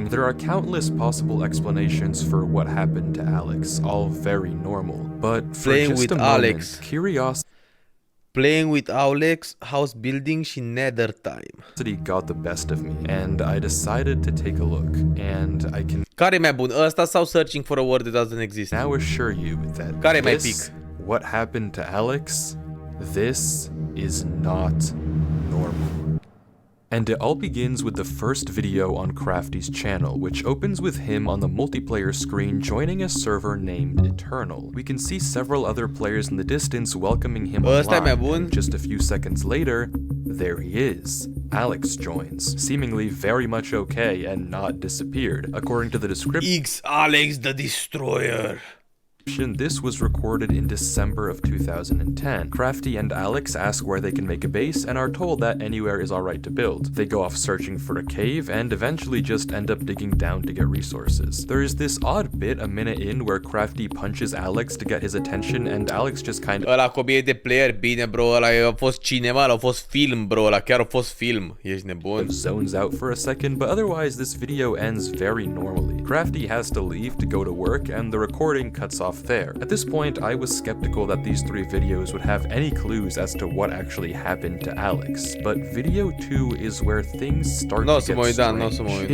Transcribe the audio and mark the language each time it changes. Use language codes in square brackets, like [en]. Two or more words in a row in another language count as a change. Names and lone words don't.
[en] There are countless possible explanations for what happened to Alex, all very normal. But for Playing just with a moment, Alex. curiosity Playing with Alex, house building și nether time. got the best of me, and I decided to take a look, and I can [ro] Care e mai bun, ăsta sau Searching for a Word That Doesn't Exist? [en] now assure you that [ro] Care e mai [en] this, [ro] pic? [en] what happened to Alex, this is not normal. And it all begins with the first video on Crafty's channel, which opens with him on the multiplayer screen joining a server named Eternal. We can see several other players in the distance welcoming him [ro] Ăsta e mai [en] online, [ro] bun? [en] and just a few seconds later, there he is. Alex joins, seemingly very much okay and not disappeared. According to the description, X Alex the Destroyer. this was recorded in December of 2010. Crafty and Alex ask where they can make a base and are told that anywhere is alright to build. They go off searching for a cave and eventually just end up digging down to get resources. There is this odd bit a minute in where Crafty punches Alex to get his attention and Alex just kind of [ro] Ăla cu 1000 de player, bine bro, ăla a fost cinema, ăla a fost film bro, ăla chiar a fost film. Ești nebun? [en] zones out for a second, but otherwise this video ends very normally. Crafty has to leave to go to work and the recording cuts off there. At this point, I was skeptical that these three videos would have any clues as to what actually happened to Alex, but video 2 is where things start to get strange.